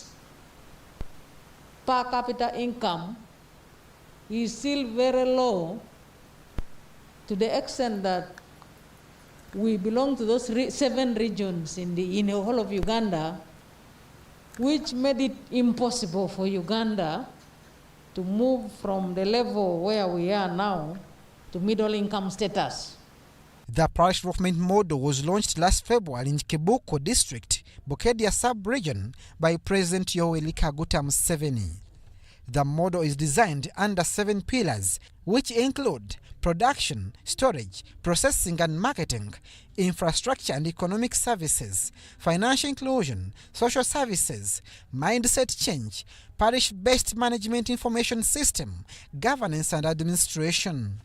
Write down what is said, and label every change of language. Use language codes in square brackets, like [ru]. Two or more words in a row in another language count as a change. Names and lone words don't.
[en] per capita income is still very low, to the extent that we belong to those 7 regions in the whole of Uganda, which made it impossible for Uganda to move from the level where we are now to middle income status. The parish development model was launched last February in Kibuko district, Bukedia sub-region, by President Yoweri Kaguta Museveni. The model is designed under 7 pillars, which include production, storage, processing and marketing, infrastructure and economic services, financial inclusion, social services, mindset change, parish-based management information system, governance and administration.